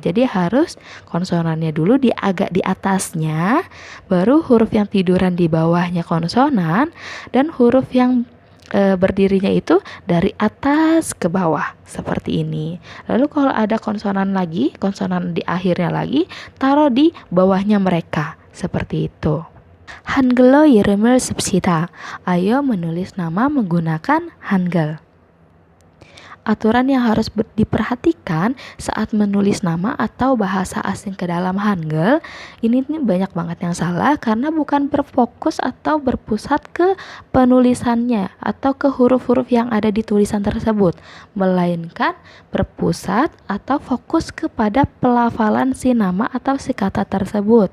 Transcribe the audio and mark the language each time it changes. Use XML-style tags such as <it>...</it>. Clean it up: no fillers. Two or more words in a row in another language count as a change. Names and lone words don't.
<id>Jadi harus konsonannya dulu agak di atasnya, baru huruf yang tiduran di bawahnya konsonan, dan huruf yang berdirinya itu dari atas ke bawah, seperti ini. Lalu kalau ada konsonan lagi, konsonan di akhirnya lagi, taruh di bawahnya mereka, seperti itu.</id> <ko>Hangul로 이름을 씁시다.</ko> <id>Ayo menulis nama menggunakan Hangul. aturan yang harus diperhatikan saat menulis nama atau bahasa asing ke dalam Hangul. Ini nih banyak banget yang salah karena bukan berfokus atau berpusat ke penulisannya atau ke huruf-huruf yang ada di tulisan tersebut, melainkan berpusat atau fokus kepada pelafalan si nama atau si kata tersebut.</id>